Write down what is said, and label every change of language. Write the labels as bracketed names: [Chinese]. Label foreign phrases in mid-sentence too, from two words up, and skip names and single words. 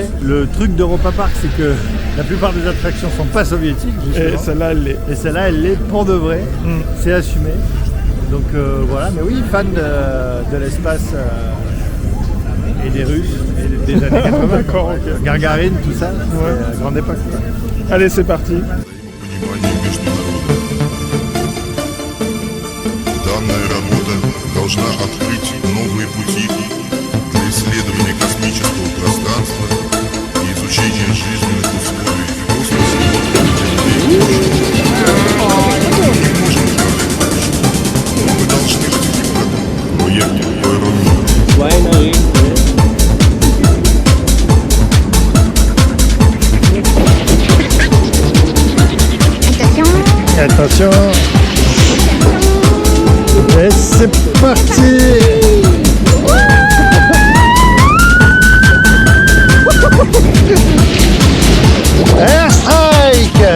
[French] Le truc d'Europa Park, c'est que la plupart des attractions sont pas soviétiques. Et justement. celle-là elle l'est. Et celle-là, elle l'est pour de vrai. C'est assumé. Donc voilà, mais oui, fan de l'espace et des Russes et des années 80. D'accord, ok. Gargarine, tout ça, c'est grande époque. Allez, c'est parti. [Russian] Понимание между народами. Данная работа должна открыть новые пути для исследования космического пространства и изучения жизненных условий в космосе. Мы не можем управлять будущим. Мы должны быть гибкими. Проект Аэромир. [French] Attention. Et c'est parti. Airstrike.